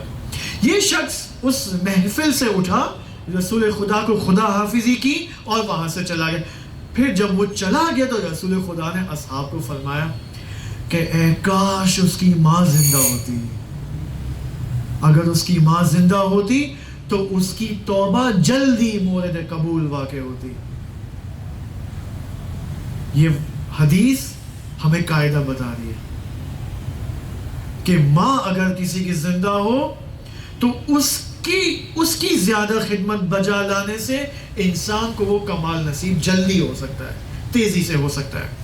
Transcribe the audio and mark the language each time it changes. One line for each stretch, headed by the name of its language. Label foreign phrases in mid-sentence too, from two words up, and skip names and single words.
Urdu: یہ شخص اس محفل سے اٹھا، رسول خدا کو خدا حافظی کی اور وہاں سے چلا گیا. پھر جب وہ چلا گیا تو رسول خدا نے اصحاب کو فرمایا کہ اے کاش اس کی ماں زندہ ہوتی. اگر اس کی ماں زندہ ہوتی تو اس کی توبہ جلدی مورد قبول واقع ہوتی. یہ حدیث ہمیں قاعدہ بتا رہی ہے کہ ماں اگر کسی کی زندہ ہو تو اس کی زیادہ خدمت بجا لانے سے انسان کو وہ کمال نصیب جلدی ہو سکتا ہے، تیزی سے ہو سکتا ہے.